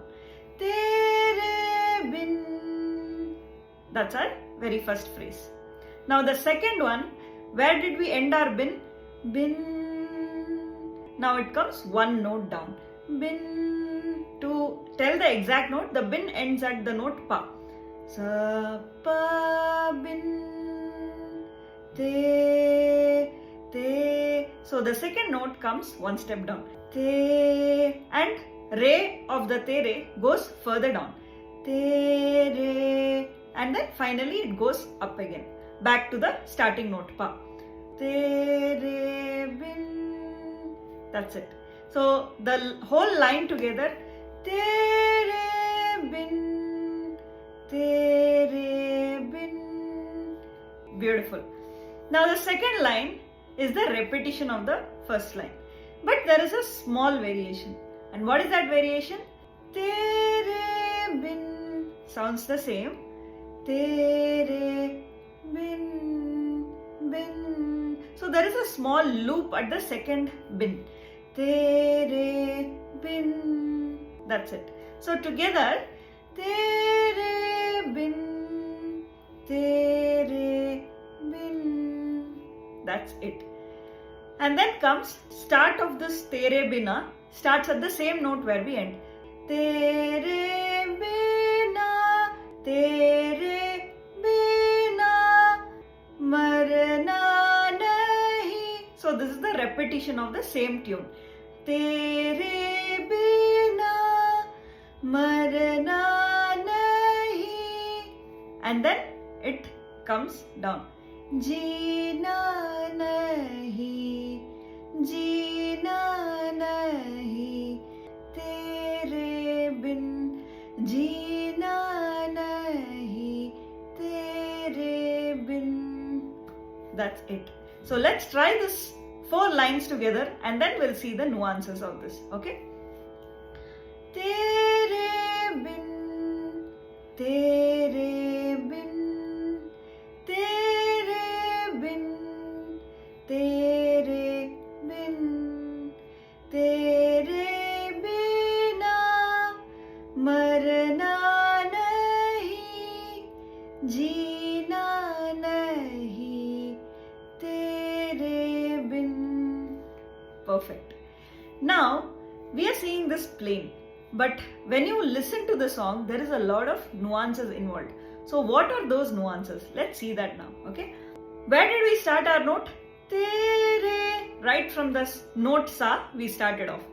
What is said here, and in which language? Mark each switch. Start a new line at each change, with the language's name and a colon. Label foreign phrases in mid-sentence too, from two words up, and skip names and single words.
Hindi: तेरे बिन.
English: That's our very first phrase. Now the second one, where did we end our bin? Bin. Now it comes 1 note down. Bin. To tell the exact note, the bin ends at the note pa. Sa, pa, bin, te, te. So the second note comes 1 step down. Te, and re of the tere goes further down. Tere, and then finally it goes up again, back to the starting note pa.
Hindi: तेरे बिन.
English: That's it. So the whole line together,
Hindi: तेरे बिन, तेरे बिन.
English: Beautiful. Now the second line is the repetition of the first line, but there is a small variation. And what is that variation?
Hindi: तेरे बिन
English: sounds the same.
Hindi: तेरे बिन, बिन.
English: So there is a small loop at the second bin.
Hindi: तेरे बिन.
English: That's it. So together,
Hindi: तेरे बिन, तेरे बिन.
English: That's it. And then comes start of this
Hindi: तेरे बिना,
English: starts at the same note where we end.
Hindi: तेरे बिना, तेरे बिना, मरना नहीं.
English: So this is the repetition of the same tune.
Hindi: तेरे बिना, मरना नहीं.
English: And then it comes down.
Hindi: जीना नहीं, जीना नहीं, तेरे बिन, जीना नहीं, तेरे बिन.
English: That's it. So let's try this 4 lines together, and then we'll see the nuances of this. Okay?
Hindi: तेरे बिन, तेरे बिन, तेरे बिन, तेरे बिन, तेरे बिना, मरना नहीं, जीना नहीं, तेरे बिन.
English: Perfect. Now we are seeing this plain, but when you listen to the song, there is a lot of nuances involved. So what are those nuances? Let's see that now. Okay. Where did we start our note? Tere. Right from the note sa, we started off.